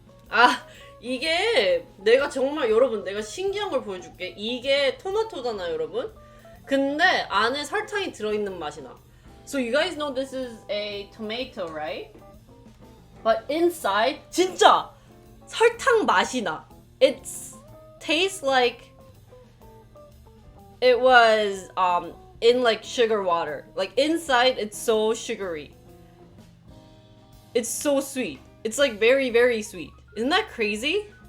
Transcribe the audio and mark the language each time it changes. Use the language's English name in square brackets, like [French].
[Korean] 아, 이게 내가 정말 여러분 내가 신기한 걸 보여줄게. 이게 토마토잖아요, 여러분. 근데 안에 설탕이 들어있는 맛이 나. [English] So you guys know this is a tomato, right? But inside [Korean] 진짜 설탕 맛이 나. [English] It tastes like it was in like sugar water. Like inside it's so sugary. It's so sweet. It's like very, very sweet. Isn't that crazy?